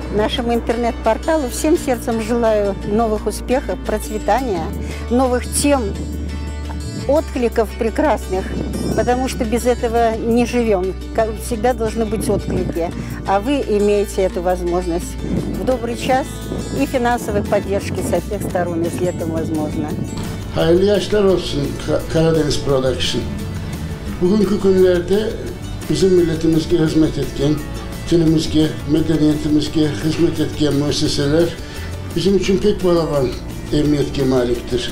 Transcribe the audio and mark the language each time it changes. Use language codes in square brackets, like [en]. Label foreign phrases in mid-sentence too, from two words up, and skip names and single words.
[ru] Нашему интернет-порталу всем сердцем желаю новых успехов, процветания, новых тем, откликов прекрасных, потому что без этого не живем. Как всегда должны быть отклики, а вы имеете эту возможность в добрый час и финансовой поддержки со всех сторон, если это возможно. [crh] Hayırlı yaşlar olsun Karadeniz Production. Bugünkü günlerde bizim milletimizge hizmet etken, dilimizge, medeniyetimizge hizmet etken müesseseler bizim için pek balaban emniyetke maliktir.